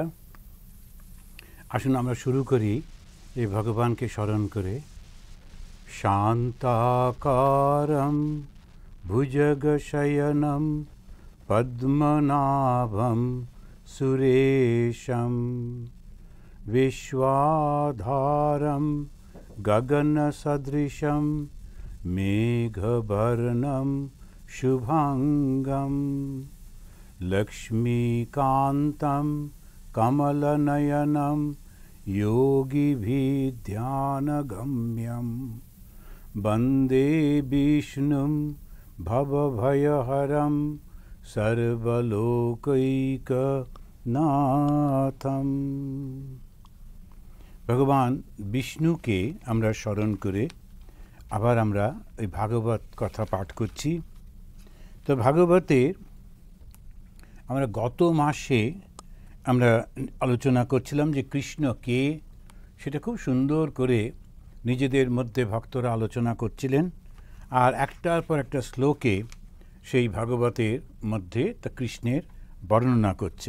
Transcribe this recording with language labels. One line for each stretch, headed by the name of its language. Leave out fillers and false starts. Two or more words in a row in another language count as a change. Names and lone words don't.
Bangla: আসুন আমরা শুরু করি এই ভগবানকে স্মরণ করে।
Sanskrit: শান্তাকারম ভুজগশয়নম পদ্মনাভম সুরেশম विश्वाधारं गगनसदृशं मेघवर्णं शुभांगं लक्ष्मीकान्तं कमलनयनं योगिभिर्ध्यानगम्यं वन्दे विष्णुं भवभयहरं सर्वलोकैकनाथम्।
Bangla: ভগবান বিষ্ণুকে আমরা স্মরণ করে আবার আমরা এই ভাগবত কথা পাঠ করছি। তো ভাগবতের আমরা গত মাসে আমরা আলোচনা করছিলাম যে কৃষ্ণ কে, সেটা খুব সুন্দর করে নিজেদের মধ্যে ভক্তরা আলোচনা করছিলেন, আর একটার পর একটা শ্লোকে সেই ভাগবতের মধ্যে তা কৃষ্ণের বর্ণনা করছেন।